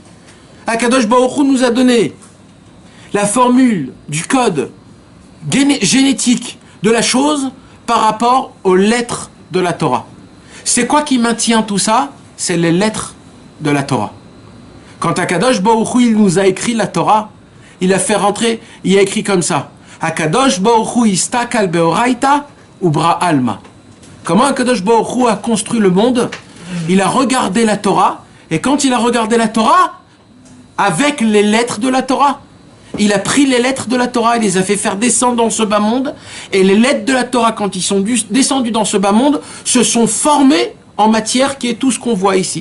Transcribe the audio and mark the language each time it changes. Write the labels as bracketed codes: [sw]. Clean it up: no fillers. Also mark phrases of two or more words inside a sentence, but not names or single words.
[fr] Akadosh Baruch Hu nous a donné la formule du code génétique de la chose par rapport aux lettres de la Torah. C'est quoi qui maintient tout ça? C'est les lettres de la Torah. Quand Akadosh Baruch Hu, il nous a écrit la Torah, il a fait rentrer, il a écrit comme ça. [arc] Akadosh Baruch Hu אסתכל באורייתא וברא עלמא. [fr] Comment Akadosh Baruch Hu a construit le monde? Il a regardé la Torah, et quand il a regardé la Torah, avec les lettres de la Torah, il a pris les lettres de la Torah, il les a fait faire descendre dans ce bas monde, et les lettres de la Torah, quand ils sont descendus dans ce bas monde, se sont formées en matière qui est tout ce qu'on voit ici.